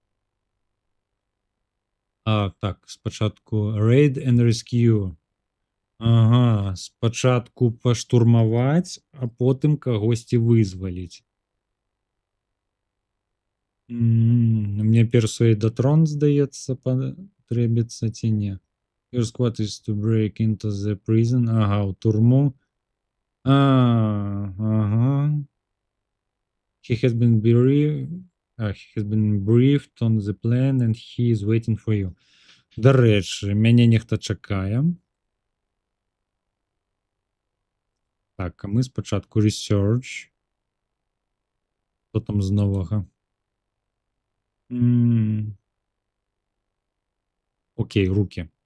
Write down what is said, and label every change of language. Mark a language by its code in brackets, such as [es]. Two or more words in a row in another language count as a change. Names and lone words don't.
[be] А, так, спачатку Raid and Rescue. Ага, спачатку паштурмаваць, а потым кагосьці вызваліць. Мне [en] Persuade the Throne, [be] здаецца, патрэбіцца ці не. [en] Your squad is to break into the prison. [be] Ага, у турму. Ага. [en] He has been briefed on the plan and he is waiting for you. [be] Дарэчы, мяне нехта чакае. Так, а мы спачатку research. Што там з новага? Окей, руки.